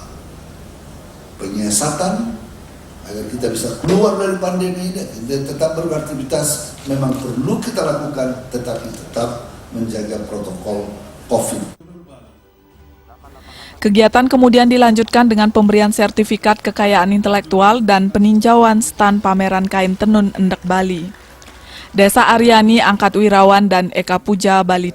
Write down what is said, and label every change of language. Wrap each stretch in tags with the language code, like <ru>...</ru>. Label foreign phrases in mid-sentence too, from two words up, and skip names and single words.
<id>Penyiasatan agar kita bisa keluar dari pandemi ini dan tetap beraktivitas memang perlu kita lakukan, tetapi tetap menjaga protokol COVID. Kegiatan kemudian dilanjutkan dengan pemberian sertifikat kekayaan intelektual dan peninjauan stan pameran kain tenun endek Bali. Desa Aryani, Angkat Wirawan, dan Eka Puja, Bali.</id>